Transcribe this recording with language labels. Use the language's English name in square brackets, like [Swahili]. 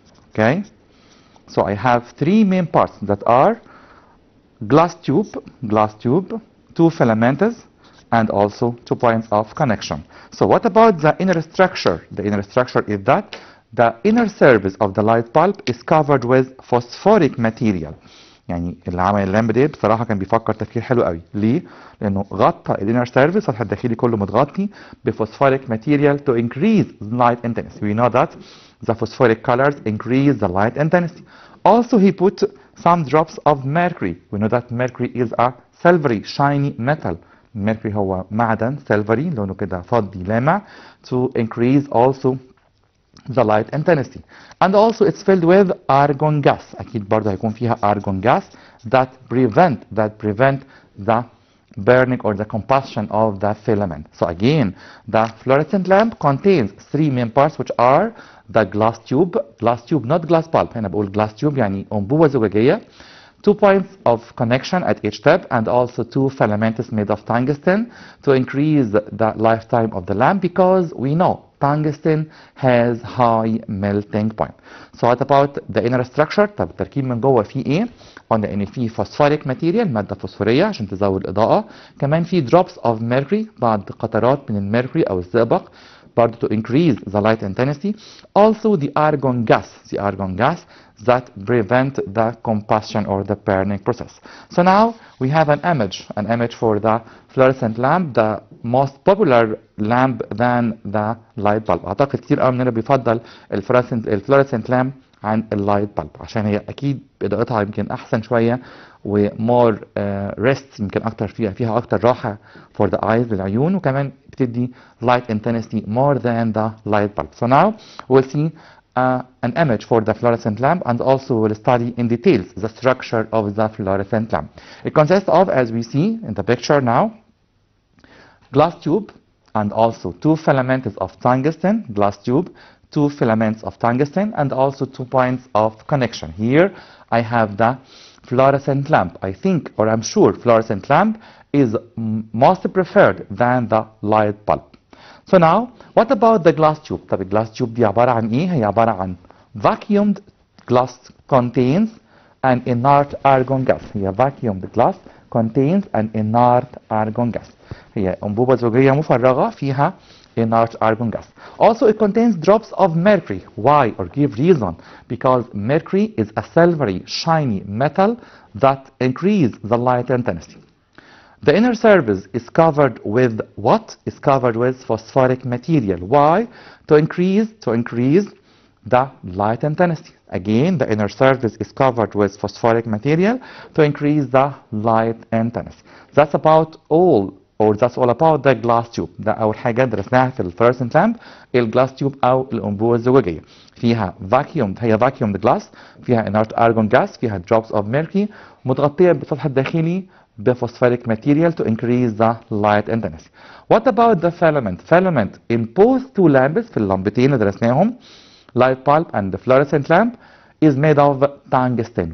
[English] Okay, so I have 3 main parts that are glass tube, 2 filaments, and also 2 points of connection. So what about the inner structure? The inner structure is that the inner surface of the light bulb is covered with phosphoric material. [Arabic] يعني اللي عمل اللامبه دي بصراحه كان بيفكر تفكير حلو قوي. ليه؟ لانه غطى الانر سيرفيس, السطح الداخلي كله متغطي بفوسفوريك ماتيريال [English] to increase light intensity. We know that the phosphoric colors increase the light intensity. Also he put some drops of mercury. We know that mercury is a silvery shiny metal. mercury [Arabic] هو معدن [English] silvery [Arabic] لونه كده فضي لامع [English] to increase also the light intensity. And also it's filled with argon gas. [Arabic] أكيد برضه هيكون فيها [English] argon gas that prevent the burning or the combustion of the filament. So again, the fluorescent lamp contains 3 main parts, which are the glass tube, not glass bulb. [Arabic] هنا بقول [English] glass tube [Arabic] يعني أنبوبة زجاجية. [English] 2 points of connection at each tip and also 2 filaments made of tungsten to increase the lifetime of the lamp because we know tungsten has high melting point. So what about the inner structure؟ [Arabic] طب التركيب من جوه فيه ايه؟ قلنا ان فيه phosphoric material مادة فوسفورية عشان تزود الإضاءة، كمان فيه [English] drops of mercury [Arabic] بعض قطرات من الميركوري أو الزئبق برضه [English] to increase the light intensity. Also the argon gas that prevent the combustion or the burning process. So now we have an image for the fluorescent lamp, the most popular lamp than the light bulb. [Arabic] أعتقد كتير قوي مننا بيفضل الفلوريسنت لامب عن اللايت بلب عشان هي أكيد إضاءتها يمكن أحسن شوية ومور ريست، يمكن أكتر فيها أكتر راحة [English] for the eyes [Arabic] للعيون، وكمان بتدي [English] light intensity more than the light bulb. So now we'll see an image for the fluorescent lamp and also we'll study in details the structure of the fluorescent lamp. It consists of, as we see in the picture now, glass tube and also 2 filaments of tungsten, glass tube, 2 filaments of tungsten and also 2 points of connection. Here I have the fluorescent lamp. I think, or I'm sure, fluorescent lamp is most preferred than the light bulb. So now, what about the glass tube? [Arabic] طب الجلاس tube دي عبارة عن ايه؟ هي عبارة عن [English] vacuumed glass contains an inert argon gas. هي vacuumed glass contains an inert argon gas. [Arabic] هي أنبوبة زجاجية مفرغة فيها inert argon gas. [English] Also, it contains drops of mercury. Why? Or give reason. Because mercury is a silvery, shiny metal that increases the light intensity. The inner surface is covered with what? Is covered with phosphoric material. Why? To increase the light intensity. Again, the inner surface is covered with phosphoric material to increase the light intensity. That's about all. Or that's all about the glass tube. [Arabic] ده أول حاجة درسناها في الفلوريسنت لامب، الجلاس تيوب أو الأنبوبة الزجاجية. فيها هي [English] vacuumed glass، فيها inert argon gas، فيها drops of mercury، [Arabic] متغطية بالسطح الداخلي [English] بphosphoric material to increase the light intensity. What about the filament? Filament in both two lamps [Arabic] في اللمبتين اللي درسناهم [English] light bulb and the fluorescent lamp is made of tungsten.